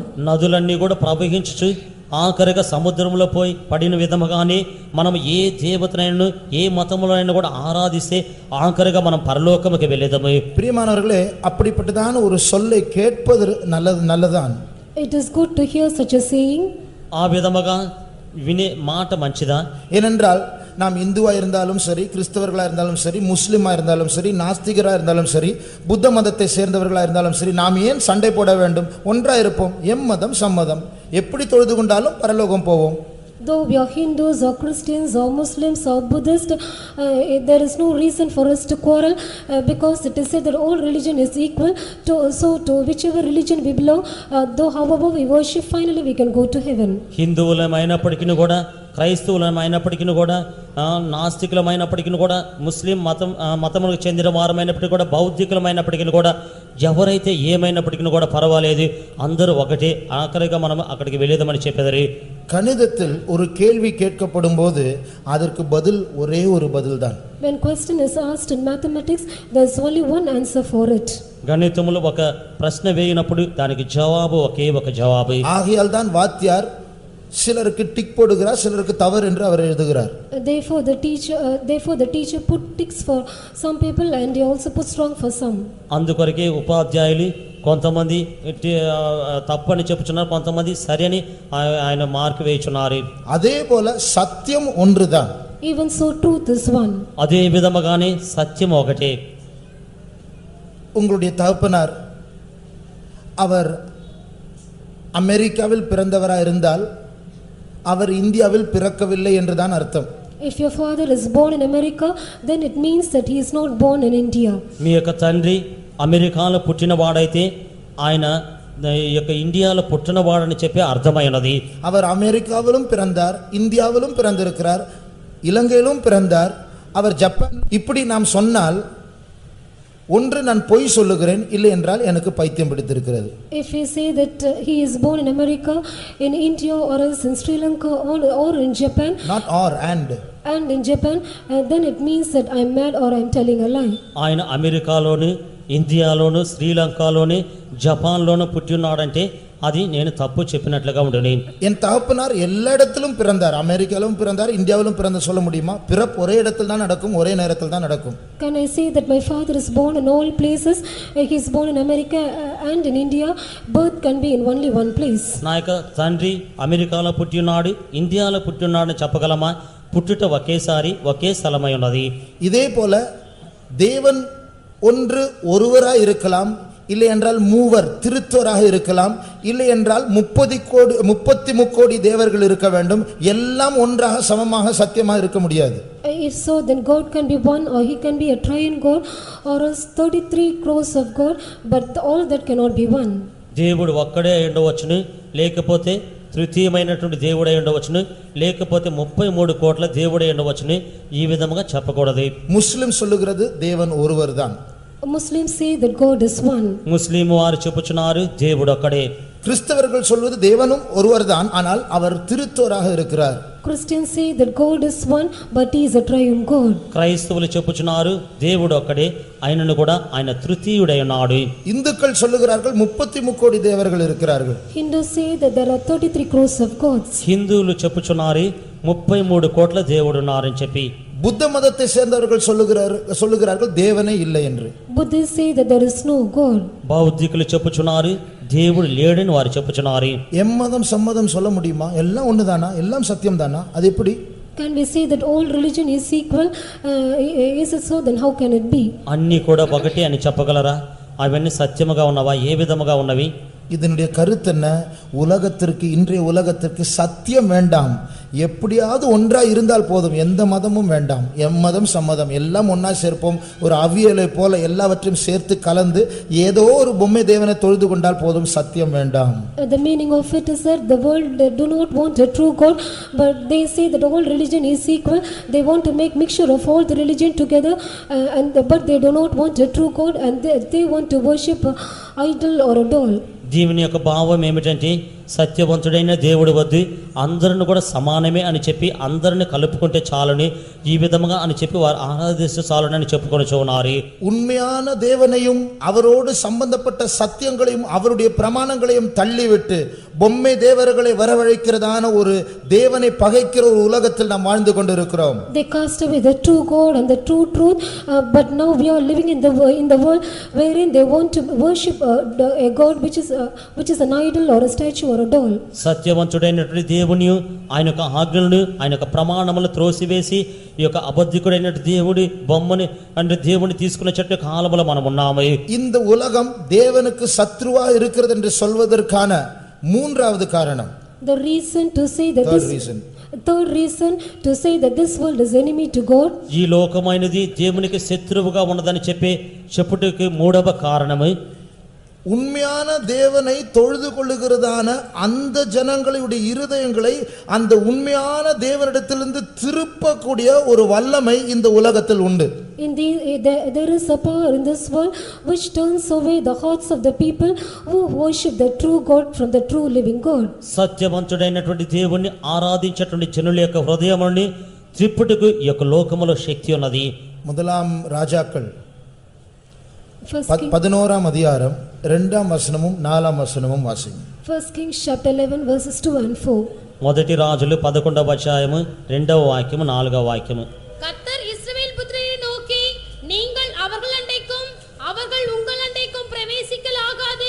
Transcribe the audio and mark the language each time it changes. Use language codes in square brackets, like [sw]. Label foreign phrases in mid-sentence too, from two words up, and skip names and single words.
[te] నదులన్నీ కూడా ప్రవహించుచు ఆఖరిగా సముద్రంలో పోయి పడిన విధముగానే మనం ఏ దేవతనైనా ఏ మతములైనా కూడా ఆరాధిస్తే ఆఖరిగా మనం పరలోకముకి వెళ్ళేదము. [ta] பிரியமானவர்களே, அப்படிப்பட்டதான ஒரு சொல்லை கேட்பது நல்லதான். [en] It is good to hear such a saying. [te] ఆ విధముగా వినే మాట మంచిదా? [ta] ஏனென்றால் நாம் இந்துவா இருந்தாலும் சரி, கிறிஸ்தவர்களா இருந்தாலும் சரி, முஸ்லிமா இருந்தாலும் சரி, நாஸ்திகரா இருந்தாலும் சரி, புத்த மதத்தை சேர்ந்தவர்களா இருந்தாலும் சரி, நாம் ஏன் சண்டை போட வேண்டும்? ஒன்றா இருப்போம். எம்மதம் சம்மதம். எப்படி தொழுது கொண்டாலும் பரலோகம் போவோம். [en] Though we are Hindus or Christians or Muslims or Buddhists, there is no reason for us to quarrel, because it is said that all religion is equal. So to whichever religion we belong, though however we worship, finally we can go to heaven. [te] హిందువులమైనప్పటికీ కూడా, క్రైస్తవులమైనప్పటికీ కూడా, నాస్తికులమైనప్పటికీ కూడా, ముస్లిం మతములకు చెందిన వారమైనప్పటికీ కూడా, బౌద్ధికులమైనప్పటికీ కూడా, ఎవరైతే ఏమైనప్పటికీ కూడా పర్వాలేదు, అందరూ ఒకటే. ఆఖరిగా మనం అక్కడికి వెళ్ళేదమని చెప్పేది. [ta] கணிதத்தில் ஒரு கேள்வி கேட்கப்படும் போது அதற்கு பதில் ஒரே ஒரு பதில் தான். [en] When question is asked in mathematics, there is only one answer for it. [te] గణితములో ఒక ప్రశ్న వేయినప్పుడు దానికి జవాబు ఒకే ఒక జవాబు. [ta] ஆகையால் தான் வாத்தியார் சிலருக்கு டிக் போடுகிறார், சிலருக்கு தவறு என்று அவர் எழுதுகிறார். [en] Therefore the teacher put ticks for some people and he also puts wrong for some. [te] అందుకొరకే ఉపాధ్యాయులు కొంతమంది తప్పని చెప్పుచున్నారు, కొంతమంది సరి అని ఆయన మార్కు వేయుచున్నారు. [ta] அதே போல சத்தியம் ஒன்றுதான். [en] Even so truth is one. [te] అదే విధముగానే సత్యం ఒకటే. [ta] உங்களுடைய தகப்பனார் அவர் அமெரிக்காவில் பிறந்தவராக இருந்தால் அவர் இந்தியாவில் பிறக்கவில்லை என்றுதான் அர்த்தம். [en] If your father is born in America, then it means that he is not born in India. [te] మీ యొక్క తండ్రి అమెరికాలో పుట్టినవాడైతే ఆయన ఈ యొక్క ఇండియాలో పుట్టినవాడని చెప్పి అర్థమైనది. [ta] அவர் அமெரிக்காவிலும் பிறந்தார், இந்தியாவிலும் பிறந்திருக்கிறார், இலங்கையிலும் பிறந்தார், அவர் ஜப்பான். இப்படி நாம் சொன்னால் ஒன்று நான் பொய் சொல்லுகிறேன், இல்லை என்றால் எனக்கு பைத்தியம் பிடித்திருக்கிறது. [en] If we say that he is born in America, in India, or else in Sri Lanka, or in Japan, not or and in Japan, then it means that I am mad or I am telling a lie. [te] ఆయన అమెరికాలోను, ఇండియాలోను, శ్రీలంకలోను, జపాన్లోను పుట్టినాడంటే అది నేను తప్పు చెప్పినట్లుగా ఉండును. [ta] என் தகப்பனார் எல்லா இடத்திலும் பிறந்தார், அமெரிக்காவிலும் பிறந்தார், இந்தியாவிலும் பிறந்த சொல்ல முடியுமா? பிறப்பு ஒரே இடத்தில் தான் நடக்கும், ஒரே நேரத்தில் தான் நடக்கும். [en] Can I say that my father is born in all places? He is born in America and in India. Birth can be in only one place. [te] నా యొక్క తండ్రి అమెరికాలో పుట్టి ఉన్నాడు, ఇండియాలో పుట్టి ఉన్నాడు చెప్పగలమా? పుట్టుట ఒకేసారి ఒకే స్థలమై ఉన్నది. [ta] இதே போல தேவன் ஒன்று ஒருவராய் இருக்கலாம், இல்லை என்றால் மூவர் திருத்தோராக இருக்கலாம், இல்லை என்றால் 33 கோடி தேவர்கள் இருக்க வேண்டும். எல்லாம் ஒன்றாக சமமாக சத்தியமாக இருக்க முடியாது. [en] If so, then God can be one, or he can be a triune God, or else 33 crores of God, but all that cannot be one. [te] దేవుడు ఒక్కడే ఉండవచ్చును, లేకపోతే తృతీయమైనటువంటి దేవుడై ఉండవచ్చును, లేకపోతే 33 కోట్ల దేవుడై ఉండవచ్చును. ఈ విధముగా చెప్పకూడదు. [ta] முஸ்லிம் சொல்லுகிறது தேவன் ஒருவர்தான். [en] Muslims say that God is one. [te] ముస్లిం వారు చెప్పుచున్నారు దేవుడు ఒక్కడే. [ta] கிறிஸ்தவர்கள் சொல்வது தேவனும் ஒருவர்தான், ஆனால் அவர் திருத்தோராக இருக்கிறார். [en] Christians say that God is one, but he is a triune God. [te] క్రైస్తవులు చెప్పుచున్నారు దేవుడు ఒక్కడే, ఆయనను కూడా ఆయన తృతీయుడై ఉన్నాడు. [ta] இந்துக்கள் சொல்லுகிறார்கள் 33 கோடி தேவர்கள் இருக்கிறார்கள். [en] Hindus say that there are 33 crores of gods. [te] హిందువులు చెప్పుచున్నారు 33 కోట్ల దేవుడు ఉన్నారని చెప్పి. [ta] புத்த மதத்தை சேர்ந்தவர்கள் சொல்லுகிறார்கள் தேவனே இல்லை என்று. [en] Buddhists say that there is no God. [te] బౌద్ధికులు చెప్పుచున్నారు దేవుడు లేడని వారు చెప్పుచున్నారు. [ta] எம்மதம் சம்மதம் சொல்ல முடியுமா? எல்லாம் ஒண்ணுதானா? எல்லாம் சத்தியம் தானா? அது எப்படி? [en] Can we say that all religion is equal? Is it so? Then how can it be? [te] అన్నీ కూడా ఒకటి అని చెప్పగలరా? అవన్నీ సత్యముగా ఉన్నవా? ఏ విధముగా ఉన్నవి? [ta] இதனுடைய கருத்து என்ன? உலகத்திற்கு, இன்றைய உலகத்திற்கு சத்தியம் வேண்டாம், எப்படியாவது ஒன்றா இருந்தால் போதும், எந்த மதமும் வேண்டாம், எம்மதம் சம்மதம் எல்லாம் ஒன்னா சேர்ப்போம், ஒரு அவியலை போல எல்லாவற்றையும் சேர்த்து கலந்து ஏதோ ஒரு பொம்மை தேவனை தொழுது கொண்டால் போதும், சத்தியம் வேண்டாம். [en] The meaning of it is that the world do not want a true God, but they say that all religion is equal. They want to make mixture of all the religion together, but they do not want a true God, and they want to worship an idol or a doll. [te] దీని యొక్క భావం ఏమిటంటే సత్యవంతుడైన దేవుడి వద్దు అందరిని కూడా సమానమే అని చెప్పి అందరిని కలుపుకుంటే చాలని, ఈ విధముగా అని చెప్పి వారు ఆరాధిస్తే చాలని అని చెప్పుకొని ఉన్నారు. [ta] உண்மையான தேவனையும் அவரோடு சம்பந்தப்பட்ட சத்தியங்களையும் அவருடைய பிரமாணங்களையும் தள்ளிவிட்டு பொம்மை தேவர்களை வரவழைக்கிறதான ஒரு தேவனை பகைக்கிற ஒரு உலகத்தில் நாம் வாழ்ந்து கொண்டிருக்கிறோம். [en] They cast away the true God and the true truth, but now we are living in the world wherein they want to worship a God which is an idol or a statue or a doll. [te] సత్యవంతుడైనటువంటి దేవుని ఆయన యొక్క ఆజ్ఞలను ఆయన యొక్క ప్రమాణములను త్రోసివేసి ఈ యొక్క అబద్ధికుడైనటువంటి దేవుడి బొమ్మని అంటే దేవుని తీసుకున్న చెట్టు కాలములో మనం ఉన్నాము. [ta] இந்த உலகம் தேவனுக்கு சத்ருவா இருக்கிறது என்று சொல்வதற்கான மூன்றாவது காரணம், [en] The reason to say that third reason to say that this world is enemy to God. [te] ఈ లోకమైనది దేవునికి శత్రువుగా ఉన్నదని చెప్పుటకు మూడవ కారణము, [ta] உண்மையான தேவனை தொழுது கொள்ளுகிறதான அந்த ஜனங்களுடைய இருதயங்களை அந்த உண்மையான தேவனிடத்திலிருந்து திருப்பக்கூடிய ஒரு வல்லமை இந்த உலகத்தில் உண்டு. [en] There is a power in this world which turns away the hearts of the people who worship the true God from the true living God. [te] సత్యవంతుడైనటువంటి దేవుణ్ణి ఆరాధించేటువంటి జనుల యొక్క హృదయముని త్రిప్పుటకు ఈ యొక్క లోకములో శక్తి ఉన్నది. [ta] முதலாம் ராஜாக்கள் 11ஆம் அதிகாரம் 2ஆம் வசனமும் 4ஆம் வசனமும் வாசிங்க. [en] 1 Kings chapter 11 verses 2 and 4. [te] మొదటి రాజులు 11వ అధ్యాయము 2వ వాక్యము 4వ వాక్యము. [ta] கர்த்தர் இஸ்ரவேல் புத்திரரை நோக்கி, நீங்கள் அவர்கள் அண்டைக்கும் அவர்கள் உங்கள் அண்டைக்கும் பிரவேசிக்கலாகாது.